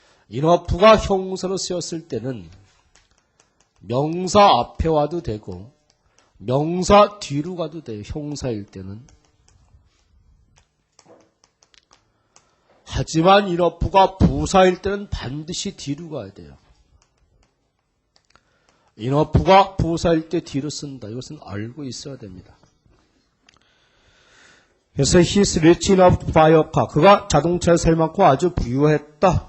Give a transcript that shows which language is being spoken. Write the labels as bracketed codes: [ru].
[ko] enough가 형사로 쓰였을 때는 명사 앞에 와도 되고 명사 뒤로 가도 돼요. 형사일 때는. 하지만 enough가 부사일 때는 반드시 뒤로 가야 돼요. enough가 부사일 때 뒤로 쓴다. 이것은 알고 있어야 됩니다. 그래서 [en] he's rich enough to buy a car. [ko] 그가 자동차를 살 만큼 아주 부유했다.